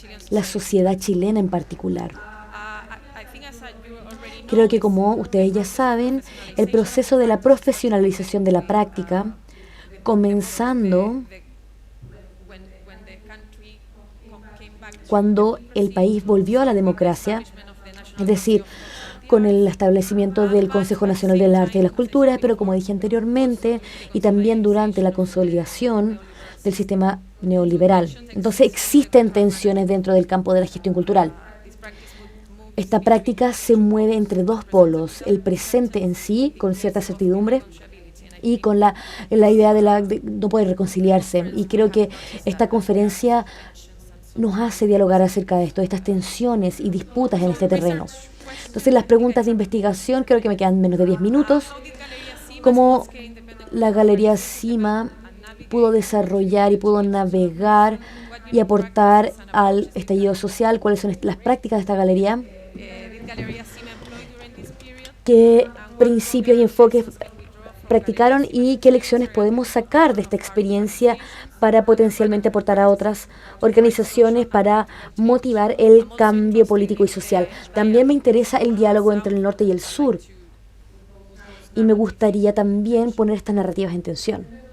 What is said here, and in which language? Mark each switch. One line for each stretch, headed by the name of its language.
Spanish: la sociedad chilena en particular.
English: I think as you already know,
Spanish: Creo que como ustedes ya saben, el proceso de la profesionalización de la práctica, comenzando
English: when the country came back to
Spanish: cuando el país volvió a la democracia, es decir, con el establecimiento del Consejo Nacional del Arte y las Culturas, pero como dije anteriormente, y también durante la consolidación del sistema neoliberal. Entonces existen tensiones dentro del campo de la gestión cultural. Esta práctica se mueve entre dos polos, el presente en sí, con cierta certidumbre, y con la idea de no poder reconciliarse. Y creo que esta conferencia nos hace dialogar acerca de esto, estas tensiones y disputas en este terreno. Entonces, las preguntas de investigación, creo que me quedan menos de 10 minutos. ¿Cómo la Galería CIMA pudo desarrollar y pudo navegar y aportar al estallido social? ¿Cuáles son las prácticas de esta galería?
English: did Galleria CIMA employ during this period?
Spanish: ¿Qué principios y enfoques practicaron y qué lecciones podemos sacar de esta experiencia para potencialmente aportar a otras organizaciones para motivar el cambio político y social? También me interesa el diálogo entre el norte y el sur y me gustaría también poner estas narrativas en tensión.